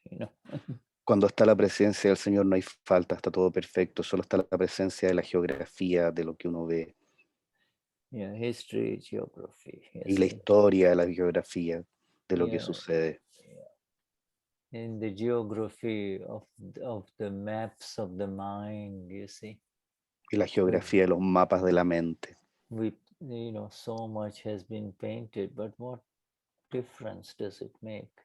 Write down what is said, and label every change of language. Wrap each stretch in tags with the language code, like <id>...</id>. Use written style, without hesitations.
<en>You know.</en> <es>Cuando está la presencia del Señor no hay falta, está todo perfecto. Solo está la presencia de la geografía, de lo que uno ve.</es> <en>Yeah, history, geography.</en> <es>Y la historia, la geografía de lo que</es> <en>Yeah.</en> <es>sucede.</es> <en>In the geography of the maps of the mind, you see.</en> <es>Y la geografía de los mapas de la mente.</es> <en>You know, so much has been painted, but what difference does it make?</en>